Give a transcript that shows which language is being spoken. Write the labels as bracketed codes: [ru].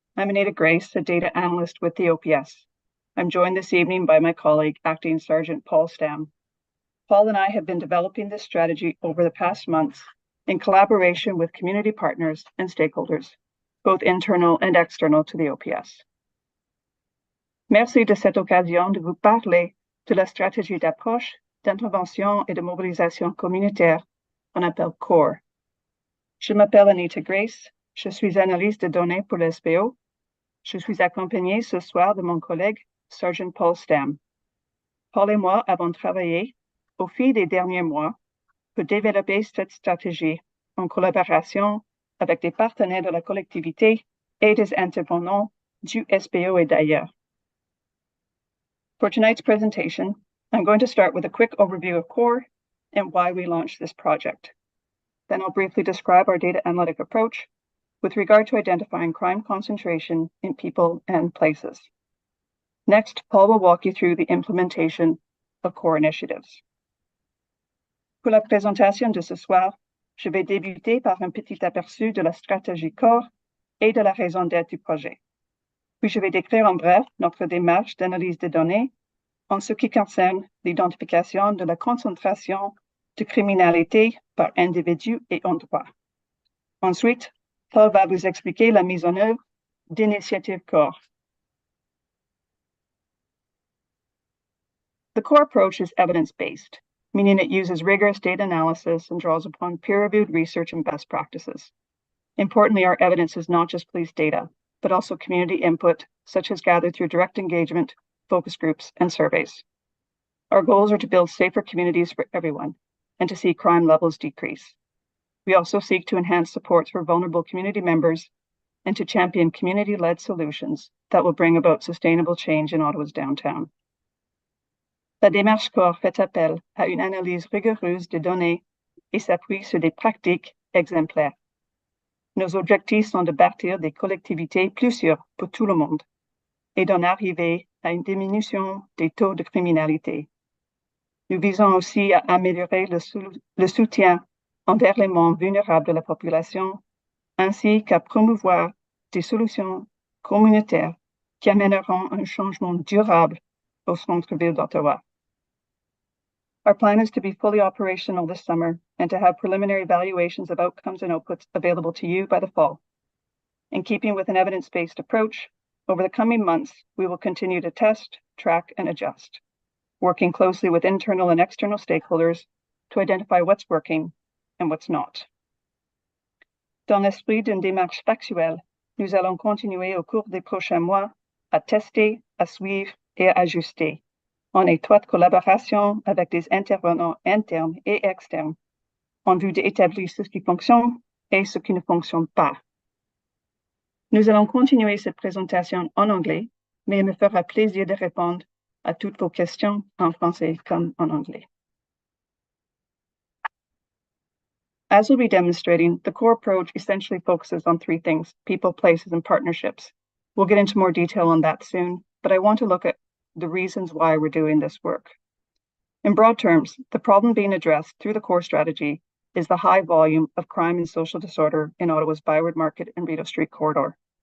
[en] I'm Anita Grace, a data analyst with the OPS. I'm joined this evening by my colleague, Acting Sergeant Paul Stam. Paul and I have been developing this strategy over the past months in collaboration with community partners and stakeholders, both internal and external to the OPS. [fr] Merci de cette occasion de vous parler de la stratégie d'approche, d'intervention et de mobilisation communautaire qu'on appelle CORE. Je m'appelle Anita Grace, je suis analyste de données pour l'SPO. Je suis accompagnée ce soir de mon collègue, Sergeant Paul Stam. Paul et moi avons travaillé au fil des derniers mois pour développer cette stratégie en collaboration avec des partenaires de la collectivité et des intervenants du SPO et d'ailleurs. [en] For tonight's presentation, I'm going to start with a quick overview of CORE and why we launched this project. Then I'll briefly describe our data analytic approach with regard to identifying crime concentration in people and places. Next, Paul will walk you through the implementation of CORE initiatives. [fr] Pour la présentation de ce soir, je vais débuter par un petit aperçu de la stratégie CORE et de la raison d'être du projet. Puis je vais décrire en bref notre démarche d'analyse de données en ce qui concerne l'identification de la concentration de criminalité par individu et endroit. Ensuite, Paul va vous expliquer la mise en œuvre d'initiatives CORE. [en] The CORE approach is evidence-based, meaning it uses rigorous data analysis and draws upon peer-reviewed research and best practices. Importantly, our evidence is not just police data, but also community input, such as gathered through direct engagement, focus groups, and surveys. Our goals are to build safer communities for everyone and to see crime levels decrease. We also seek to enhance supports for vulnerable community members and to champion community-led solutions that will bring about sustainable change in Ottawa's downtown. [fr] La démarche CORE fait appel à une analyse rigoureuse des données et s'appuie sur des pratiques exemplaires. Nos objectifs sont de bâtir des collectivités plus sûres pour tout le monde et d'en arriver à une diminution des taux de criminalité. Nous visons aussi à améliorer le soutien envers les membres vulnérables de la population, ainsi qu'à promouvoir des solutions communautaires qui amèneront un changement durable au centre-ville d'Ottawa. [en] Our plan is to be fully operational this summer and to have preliminary evaluations of outcomes and outputs available to you by the fall. In keeping with an evidence-based approach, over the coming months, we will continue to test, track, and adjust, working closely with internal and external stakeholders to identify what's working and what's not. [fr] Dans l'esprit d'une démarche factuelle, nous allons continuer au cours des prochains mois à tester, à suivre et à ajuster, en étroite collaboration avec des intervenants internes et externes, en vue d'établir ce qui fonctionne et ce qui ne fonctionne pas. Nous allons continuer cette présentation en anglais, mais il me fera plaisir de répondre à toutes vos questions en français comme en anglais. [en] As we'll be demonstrating, the CORE approach essentially focuses on three things: people, places, and partnerships. We'll get into more detail on that soon, but I want to look at the reasons why we're doing this work. In broad terms, the problem being addressed through the core strategy is the high volume of crime and social disorder in Ottawa's Byward Market and Rideau Street corridor.